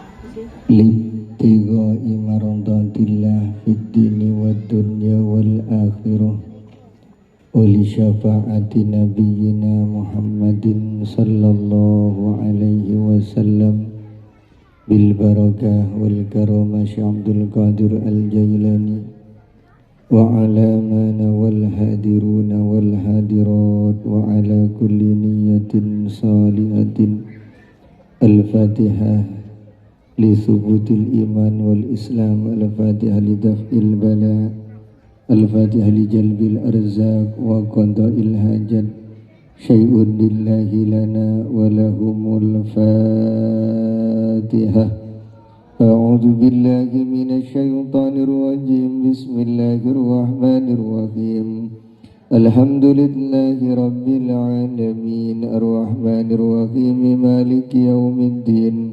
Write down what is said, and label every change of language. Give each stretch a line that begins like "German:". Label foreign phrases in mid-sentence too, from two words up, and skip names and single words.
Arabic: لابتغاء مرضاة الله في الدين والدنيا والآخرة ولشفاعة نبينا محمد صلى الله عليه وسلم بالبركة والكرامة شيخ عبد القادر الجيلاني وعلى من والحاضرون والحاضرات وعلى كل نية صالحة. الفاتحة لثبوت الإيمان والإسلام، الفاتحة لدفع البلاء، الفاتحة لجلب الأرزاق وقضاء الحاجات. شيء لله لنا ولهم الفاتحة. أعوذ بالله من الشيطان الرجيم. بسم الله الرحمن الرحيم. الحمد لله رب العالمين، الرحمن الرحيم، مالك يوم الدين.